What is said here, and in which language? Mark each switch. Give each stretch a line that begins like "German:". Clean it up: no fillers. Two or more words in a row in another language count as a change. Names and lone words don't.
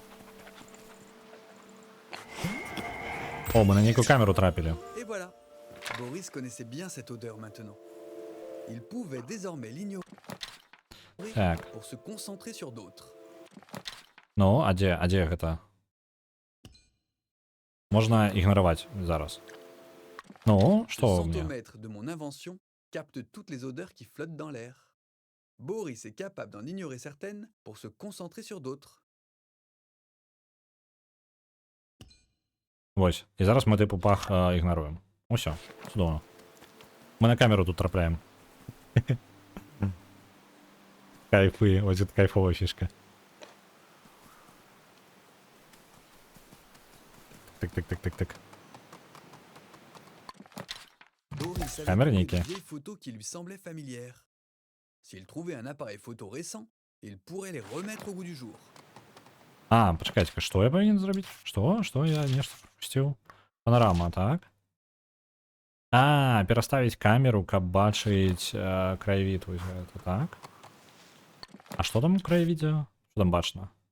Belarusian: О, мы на нейкую камеру трапілі.
French: Et voilà. Boris connaissait bien cette odeur maintenant. Il pouvait désormais l'ignorer
Belarusian: Так.
French: pour se concentrer sur d'autres.
Belarusian: Ну, а дзе гэта? Можна ігнараваць зараз. Ну,
French: Le
Belarusian: што ў мне?
French: centomètre de mon invention capte toutes les odeurs qui flottent dans l'air. Boris est capable d'en ignorer certaines pour se concentrer sur d'autres.
Belarusian: Вось.
Ukrainian: І зараз ми типу пах ігноруємо. Усё, чудово. Ми на камеру тут трапляємо. Кайфи, ось це кайфова фішка. Так.
French: Boris avait
Ukrainian: Камерники.
French: trouvé de vieilles photos qui lui semblaient familières. S'il trouvait un appareil photo récent, il pourrait les remettre au goût du jour.
Ukrainian: А, почекайте, що я повинен зробити? Що я нечто пропустив? Панорама, так? А, переставить камеру, каб бачить краєвід. Це так? А що там у краєвіді? Що там бачно?